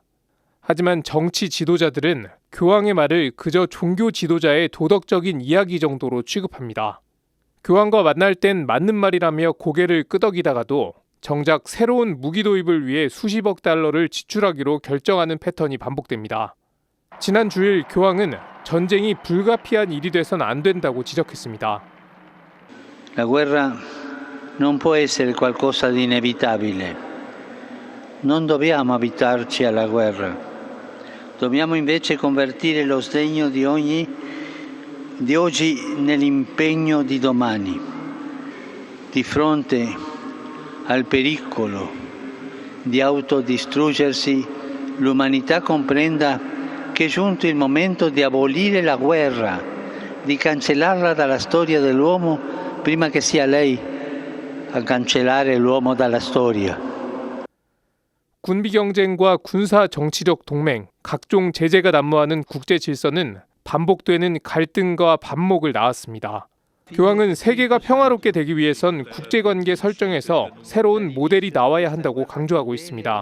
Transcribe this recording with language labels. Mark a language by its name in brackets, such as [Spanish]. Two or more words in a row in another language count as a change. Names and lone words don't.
[Korean] 하지만 정치 지도자들은 교황의 말을 그저 종교 지도자의 도덕적인 이야기 정도로 취급합니다. 교황과 만날 땐 맞는 말이라며 고개를 끄덕이다가도 정작 새로운 무기 도입을 위해 수십억 달러를 지출하기로 결정하는 패턴이 반복됩니다. 지난 주일 교황은 전쟁이 불가피한 일이 돼선 안 된다고 지적했습니다. [Italian] La guerra non può essere qualcosa di inevitabile. Non dobbiamo abitarci alla guerra. Dobbiamo invece convertire lo sdegno di oggi nell'impegno di domani. Di fronte al pericolo di autodistruggersi, l'umanità comprenda che è giunto il momento di abolire la guerra, di cancellarla dalla storia dell'uomo prima che sia lei a cancellare l'uomo dalla storia. [Korean] 군비 경쟁과 군사 정치적 동맹, 각종 제재가 난무하는 국제 질서는 반복되는 갈등과 반목을 낳았습니다. 교황은 세계가 평화롭게 되기 위해선 국제관계 설정에서 새로운 모델이 나와야 한다고 강조하고 있습니다.